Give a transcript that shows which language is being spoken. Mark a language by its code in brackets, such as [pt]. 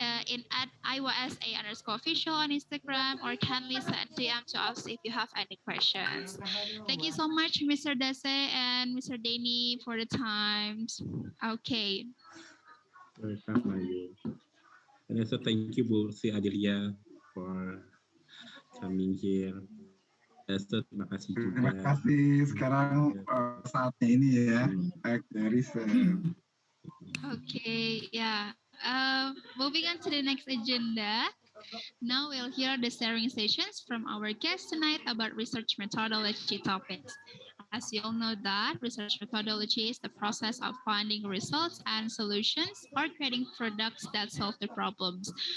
[en] In at IYSA_official on Instagram, or kindly send DM to us if you have any questions. Thank you so much, Mr. Dase and Mr. Deni, for the times. Okay. And also thank you, Bu Si Adelila, for coming here. [id] Terima kasih juga. Terima kasih. Sekarang saatnya ini ya, dari [en] Okay, yeah. Moving on to the next agenda. Now we'll hear the sharing sessions from our guests tonight about research methodology topics. As you all know that research methodology is the process of finding results and solutions or creating products that solve the problems.